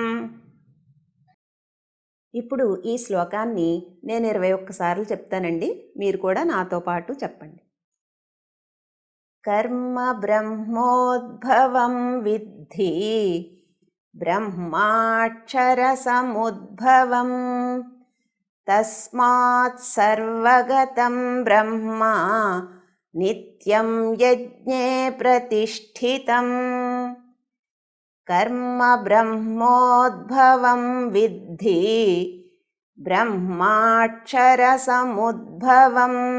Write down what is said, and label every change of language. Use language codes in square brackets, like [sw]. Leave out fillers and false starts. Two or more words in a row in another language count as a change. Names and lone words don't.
[te] ఇప్పుడు ఈ శ్లోకాన్ని నేను 21 సార్లు చెప్తానండి. మీరు కూడా నాతో పాటు చెప్పండి. [sa] కర్మ బ్రహ్మోద్భవం విద్ధి బ్రహ్మాక్షర సముద్భవం तस्मात् सर्वगतं ब्रह्म नित्यं यज्ञे प्रतिष्ठितम् कर्म ब्रह्मोद्भवं विद्धि ब्रह्माक्षरसमुद्भवम्